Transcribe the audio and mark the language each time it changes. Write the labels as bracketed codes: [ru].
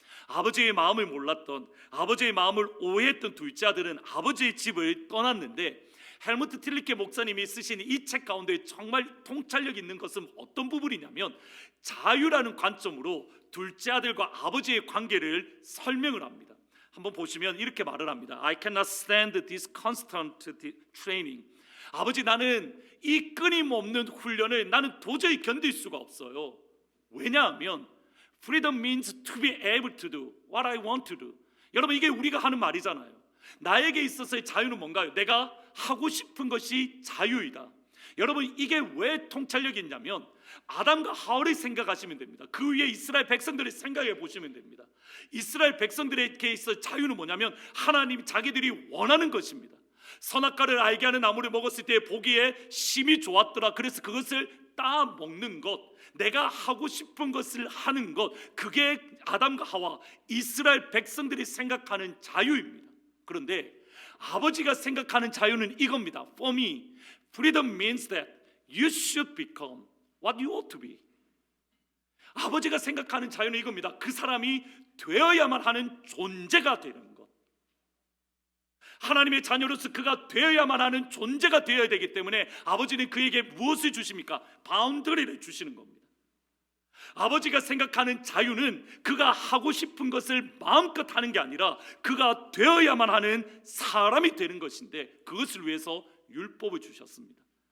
[ko] 아버지의 마음을 몰랐던, 아버지의 마음을 오해했던 둘째 아들은 아버지의 집을 떠났는데, 헬무트 틸리케 목사님이 쓰신 이 책 가운데 정말 통찰력 있는 것은 어떤 부분이냐면 자유라는 관점으로 둘째 아들과 아버지의 관계를 설명을 합니다. 한번 보시면 이렇게 말을 합니다. [en] I cannot stand this constant training. [ko] 아버지, 나는 이 끊임없는 훈련을 나는 도저히 견딜 수가 없어요. 왜냐하면 [en] Freedom means to be able to do what I want to do. [ko] 여러분, 이게 우리가 하는 말이잖아요. 나에게 있어서의 자유는 뭔가요? 내가 하고 싶은 것이 자유이다. 여러분, 이게 왜 통찰력이 있냐면 아담과 하와를 생각하시면 됩니다. 그 위에 이스라엘 백성들을 생각해 보시면 됩니다. 이스라엘 백성들에게 있어 자유는 뭐냐면 하나님 자기들이 원하는 것입니다. 선악과를 알게 하는 나무를 먹었을 때 보기에 심히 좋았더라. 그래서 그것을 따먹는 것, 내가 하고 싶은 것을 하는 것, 그게 아담과 하와 이스라엘 백성들이 생각하는 자유입니다. 그런데 아버지가 생각하는 자유는 이겁니다. [en] For me, freedom means that you should become what you ought to be. [ko] 아버지가 생각하는 자유는 이겁니다. 그 사람이 되어야만 하는 존재가 되는 것. 하나님의 자녀로서 그가 되어야만 하는 존재가 되어야 되기 때문에 아버지는 그에게 무엇을 주십니까? 바운더리를 주시는 겁니다. 아버지가 생각하는 자유는 그가 하고 싶은 것을 마음껏 하는 게 아니라 그가 되어야만 하는 사람이 되는 것인데, 그것을 위해서 율법을 주셨습니다.